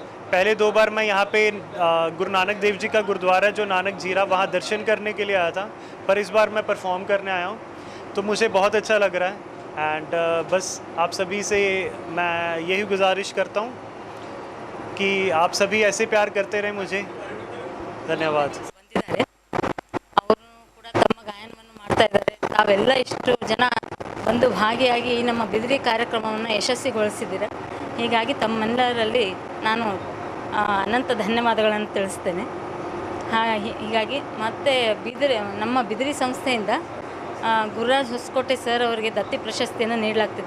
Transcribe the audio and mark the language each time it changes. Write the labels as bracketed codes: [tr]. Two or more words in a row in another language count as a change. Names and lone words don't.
[hi] पहले 2 बार मैं यहाँ पे गुरु नानक देव जी का गुरुद्वारा जो नानक जीरा वहाँ दर्शन करने के लिए आया था, पर इस बार मैं परफॉर्म करने आया हूँ तो मुझे बहुत अच्छा लग रहा है एंड बस आप सभी से मैं यही गुजारिश करता हूँ कि आप सभी ऐसे प्यार करते रहें मुझे। धन्यवाद। [kn] ತಾವೆಲ್ಲ ಇಷ್ಟು ಜನ ಬಂದು ಭಾಗಿಯಾಗಿ ಈ ನಮ್ಮ ಬಿದಿರಿ ಕಾರ್ಯಕ್ರಮವನ್ನು ಯಶಸ್ವಿಗೊಳಿಸಿದ್ದೀರಾ. ಹೀಗಾಗಿ ತಮ್ಮೆಲ್ಲರಲ್ಲಿ ನಾನು ಅನಂತ ಧನ್ಯವಾದಗಳನ್ನು ತಿಳಿಸ್ತೇನೆ. ಹೀಗಾಗಿ ಮತ್ತೆ ನಮ್ಮ ಬಿದಿರಿ ಸಂಸ್ಥೆಯಿಂದ ಗುರುರಾಜ್ ಹೊಸಕೋಟೆ ಸರ್ ಅವರಿಗೆ ದತ್ತಿ ಪ್ರಶಸ್ತಿಯನ್ನು ನೀಡಲಾಗ್ತಿದೆ.